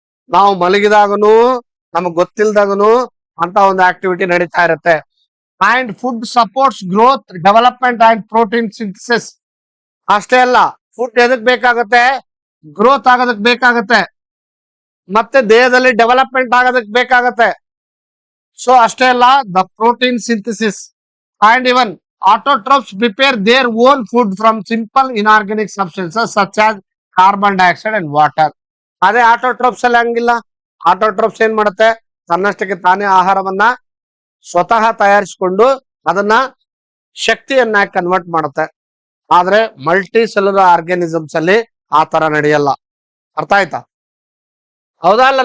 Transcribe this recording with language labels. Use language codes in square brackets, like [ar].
[kn] ನಾವು ಮಲಗಿದಾಗನು ನಮಗ್ ಗೊತ್ತಿಲ್ದಾಗನು ಅಂತ ಒಂದು ಆಕ್ಟಿವಿಟಿ ನಡೀತಾ ಇರುತ್ತೆ. [en] And food supports growth, development and protein synthesis. [kn] ಅಷ್ಟೇ ಅಲ್ಲ, ಫುಡ್ ಎದಕ್ ಬೇಕಾಗತ್ತೆ? ಗ್ರೋತ್ ಆಗೋದಕ್ ಬೇಕಾಗತ್ತೆ, ಮತ್ತೆ ದೇಹದಲ್ಲಿ ಡೆವಲಪ್ಮೆಂಟ್ ಆಗೋದಕ್ ಬೇಕಾಗತ್ತೆ. ಸೊ ಅಷ್ಟೇ ಅಲ್ಲ, [en] The protein synthesis and even autotrophs prepare their own food from simple inorganic substances such as carbon dioxide and water. [kn] ಅದೇ ಆಟೋಟ್ರೋಪ್ಸ್ ಅಲ್ಲಿ ಹಂಗಿಲ್ಲ. ಆಟೋಟ್ರೋಪ್ಸ್ ಏನ್ ಮಾಡುತ್ತೆ? ತನ್ನಷ್ಟಕ್ಕೆ ತಾನೇ ಆಹಾರವನ್ನ ಸ್ವತಃ ತಯಾರಿಸಿಕೊಂಡು ಅದನ್ನ ಶಕ್ತಿಯನ್ನ ಕನ್ವರ್ಟ್ ಮಾಡುತ್ತೆ. ಆದ್ರೆ ಮಲ್ಟಿ ಸೆಲ್ಯುಲರ್ ಆರ್ಗ್ಯಾನಿಸಮ್ಸ್ ಅಲ್ಲಿ ಆ ತರ ನಡೆಯಲ್ಲ. ಅರ್ಥ ಆಯ್ತಾ? ಹೌದಾ ಅಲ್ಲ?